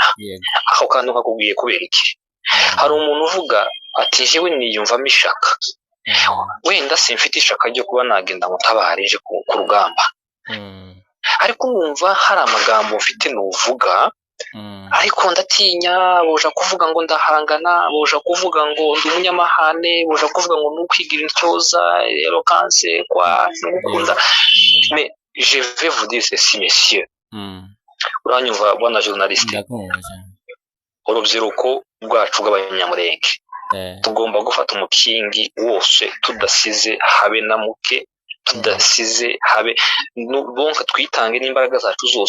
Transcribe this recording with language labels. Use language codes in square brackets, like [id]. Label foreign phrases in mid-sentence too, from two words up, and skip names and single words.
[rw] Aho kantu kakubwiye kubera iki? Hari umuntu uvuga ati jewe niyumvamo ishaka, wenda simfite ishaka ryo kuba nagenda mutabare je ku rugamba, ariko numva hari amagambo mfite nuvuga, ariko ndatinya. Boja kuvuga ngo ndahangana, boja kuvuga ngo ndi umunyamahane, boja kuvuga ngo nukwigira intyoza, eloquence kwa ngukunda. [fr] Mais je vais vous dire ceci, messieurs. [rw] Uranyumva bwana journaliste? Urubyiruko rwacu rw'abanyamurenge tugomba gufata umukingi wose, tudasize habe na muke, tudasize habe bonka, twitange n'imbaraga zacu zose.